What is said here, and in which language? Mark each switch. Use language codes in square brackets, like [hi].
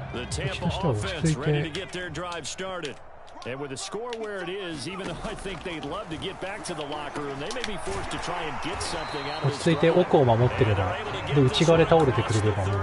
[ja] 選手としては落ち着いて。 [en] And with the score where it is, even though I think they'd love to get back to the locker room, they may be forced to try and get something out of this. [ja] 落ち着いて奥を守ってれば、で内側で倒れてくれればもう。